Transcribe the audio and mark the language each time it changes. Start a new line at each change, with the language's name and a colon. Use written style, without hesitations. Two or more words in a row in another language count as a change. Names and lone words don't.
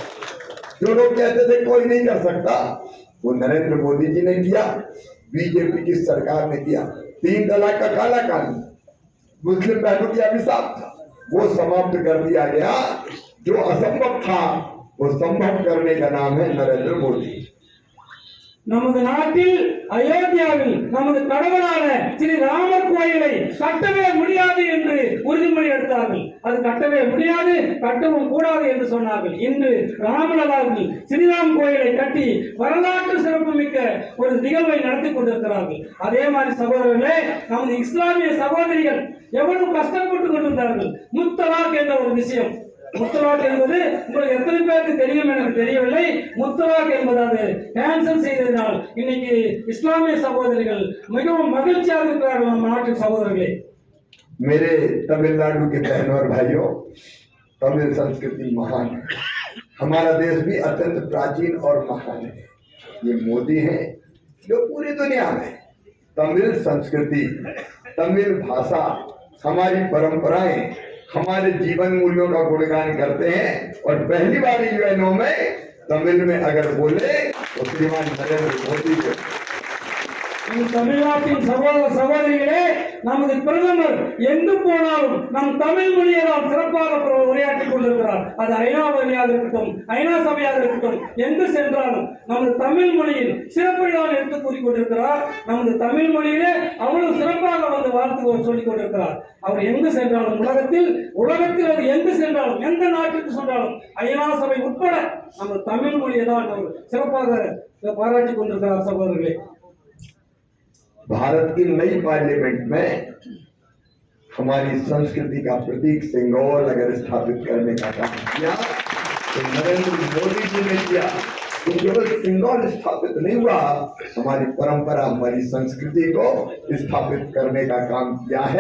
Hindi: जो लोग कहते थे कोई नहीं कर सकता, वो नरेंद्र मोदी जी ने किया, बीजेपी की सरकार ने किया। 3 तलाक का काला कानून, मुस्लिम बहनों की अभिशाप था, वो समाप्त कर दिया गया। जो असंभव था वो संभव करने का नाम है नरेंद्र मोदी।
Tamil: நமது நாட்டில் அயோத்தியாவில் நமது கடவுளான ஸ்ரீ ராமர் கோயிலை கட்டவே முடியாது என்று உறுதிமொழி எடுத்தார்கள். அது கட்டவே முடியாது, கட்டவும் கூடாது என்று சொன்னார்கள். இன்று ராமலலாவில் ஸ்ரீராம் கோயிலை கட்டி வரலாற்று சிறப்புமிக்க ஒரு நிகழ்வை நடத்தி கொண்டிருக்கிறார்கள். அதே மாதிரி சகோதரர்களே, நமது இஸ்லாமிய சகோதரிகள் எவ்வளவு கஷ்டப்பட்டு கொண்டிருந்தார்கள். முத்தலாக் என்ற ஒரு விஷயம், முத்தலாக் என்பது உங்களுக்கு எத்தனை பேருக்கு தெரியும் எனக்கு தெரியவில்லை. முத்தலாக் என்பது அது கேன்சல் செய்ததினால் இன்னைக்கு இஸ்லாமிய சகோதரிகள் மிகவும் மகிழ்ச்சியாக இருக்கிறார்கள் நம்ம நாட்டு சகோதரர்களே.
Hindi: मेरे तमिलनाडु के बहनों और भाइयों, तमिल संस्कृति महान है। हमारा देश भी अत्यंत प्राचीन और महान है। ये मोदी हैं जो पूरी दुनिया में तमिल संस्कृति, तमिल भाषा, हमारी परंपराएं, हमारे जीवन मूल्यों का गुणगान करते हैं। और पहली बार यूएनओ में तमिल में अगर बोले तो श्रीमान नरेंद्र मोदी को।
Tamil: தமிழ்நாட்டின் சகோதர சகோதரிகளே, நமது பிரதமர் எங்கு போனாலும் நம் தமிழ் மொழியை தான் சிறப்பாக உரையாற்றிக் கொண்டிருக்கிறார். அது ஐநா வழியாக இருக்கட்டும், ஐநா சபையாக இருக்கட்டும், எங்கு சென்றாலும் நமது தமிழ் மொழியில் சிறப்பை தான் எடுத்து கூறிக்கொண்டிருக்கிறார். நமது தமிழ் மொழியிலே அவ்வளவு சிறப்பாக வந்து வாழ்த்து சொல்லிக் கொண்டிருக்கிறார். அவர் எங்கு சென்றாலும் உலகத்தில் அது எங்கு சென்றாலும், எந்த நாட்டிற்கு சென்றாலும், ஐநா சபை உட்பட நமது தமிழ் மொழியை தான் அவர் சிறப்பாக பாராட்டிக் கொண்டிருக்கிறார் சகோதரர்களே.
Hindi: भारत की नई पार्लियामेंट में हमारी संस्कृति का प्रतीक सिंगोल अगर स्थापित करने का काम किया तो नरेंद्र मोदी जी ने किया। तो केवल सिंगोल स्थापित नहीं हुआ, हमारी परंपरा, हमारी संस्कृति को स्थापित करने का काम किया है।